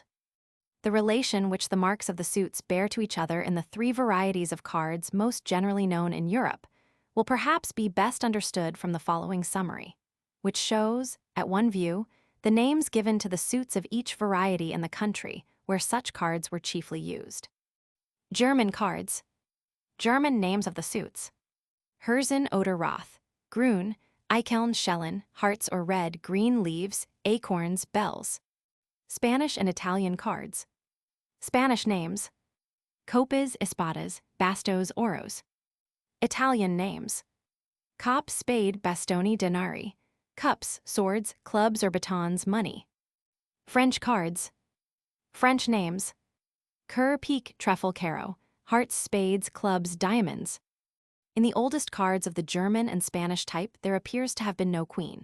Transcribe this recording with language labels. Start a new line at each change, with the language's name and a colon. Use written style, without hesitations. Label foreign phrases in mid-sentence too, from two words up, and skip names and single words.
English: The relation which the marks of the suits bear to each other in the 3 varieties of cards most generally known in Europe will perhaps be best understood from the following summary, which shows, at one view, the names given to the suits of each variety in the country where such cards were chiefly used. German cards. German names of the suits:
German: Herzen oder Roth, Grün, Eicheln, Schellen,
English: hearts or red, green leaves, acorns, bells. Spanish and Italian cards. Spanish names:
Spanish: Copes, espadas, bastos, oros.
English: Italian names: cop,
Italian: spade, bastoni, denari.
English: Cups, swords, clubs or batons, money. French cards. French names:
French: cur, pique, trèfle, carreau,
English: hearts, spades, clubs, diamonds. In the oldest cards of the German and Spanish type, there appears to have been no queen.